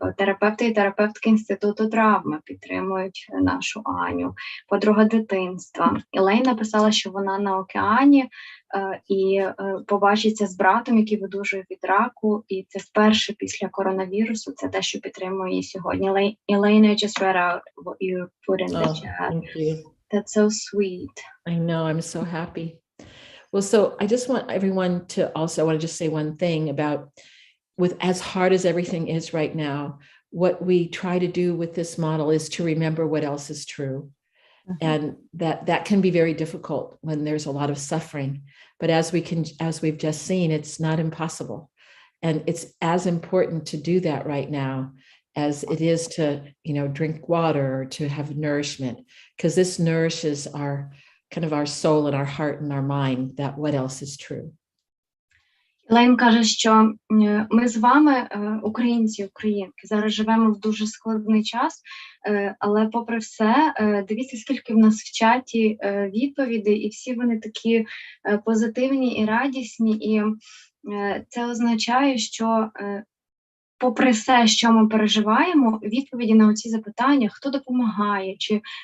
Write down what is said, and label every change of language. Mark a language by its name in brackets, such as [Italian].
[Ukrainian] Терапевти і терапевтки Інституту травми підтримують нашу Аню. Подруга дитинства. Елейн написала, що вона на океані і побачиться з братом, який видужує від раку, і це вперше після коронавірусу, це те, що підтримує її сьогодні. [English] Elaine, I just read out what you put in the chat. Thank you. That's so sweet. I know, I'm so happy. Well, so I just want everyone to also, I want to just say one thing about, with as hard as everything is right now, what we try to do with this model is to remember what else is true. And that can be very difficult when there's a lot of suffering. But as we've just seen, it's not impossible. And it's as important to do that right now as it is to, drink water or to have nourishment, because this nourishes our kind of our soul and our heart and our mind, that what else is true. [Ukrainian] Елейн каже, що ми з вами, українці, українки, зараз живемо в дуже складний час, але попри все, дивіться, скільки в нас в чаті відповідей, і всі вони такі позитивні і радісні, і це означає, що попри все, що ми переживаємо, відповіді на оці запитання, хто допомагає, чи